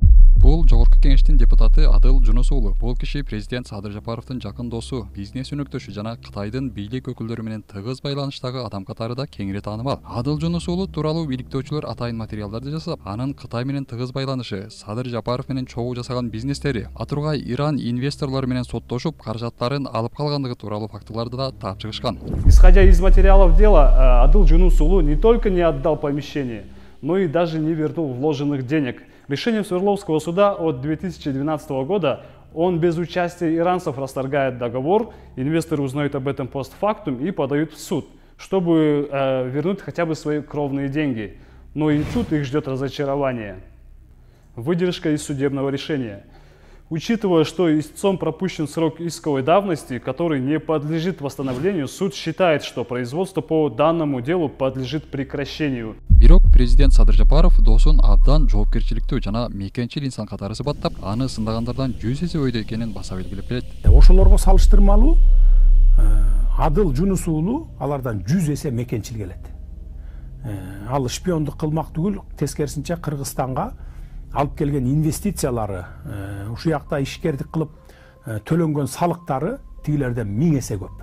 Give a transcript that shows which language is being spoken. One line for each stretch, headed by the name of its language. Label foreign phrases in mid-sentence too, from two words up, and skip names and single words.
Kyrgyz: Бул жогорку кеңештин депутаты Адыл Жунус уулу. Бул киши президент Садыр Жапаровдун жакын досу, бизнес өнөктөшү жана Кытайдын бийлик өкүлдөрү менен тыгыз байланыштагы адам катарында кеңири таанымал. Адыл Жунус уулу тууралуу бийликтөөчүлөр атайын материалдарды жасап, анын Кытай менен тыгыз байланышы, Садыр Жапаров менен чогуу жасаган бизнестери, атургай Иран инвесторлору менен соттошуп, каражаттарын алып калгандыгы тууралуу фактыларды да таап чыгышкан.
Russian: Исходя из материалов дела, Адыл Жунус уулу не только не отдал помещение, но и даже не вернул вложенных денег. Решением Свердловского суда от 2012 года он без участия иранцев расторгает договор, инвесторы узнают об этом постфактум и подают в суд, чтобы вернуть хотя бы свои кровные деньги. Но и тут их ждет разочарование. Выдержка из судебного решения. Учитывая, что истцом пропущен срок исковой давности, который не подлежит восстановлению, суд считает, что производство по данному делу подлежит прекращению.
Kyrgyz: Бирок президент Садыр Жапаров досун абдан жоопкерчиликтүү жана мекенчил инсан катары сыпаттап, аны сындагандардан 100 эсе өйдө экенин баса белгилеп келет. Ошолорго салыштырмалуу Адыл Жунус уулу алардан 100 эсе мекенчил келет. Ал шпиондук кылмак түгүл, тескерисинче Кыргызстанга алып келген инвестициялары, ушул жакта ишкердик кылып төлөнгөн салыктары тигилерден 1000 эсе көп.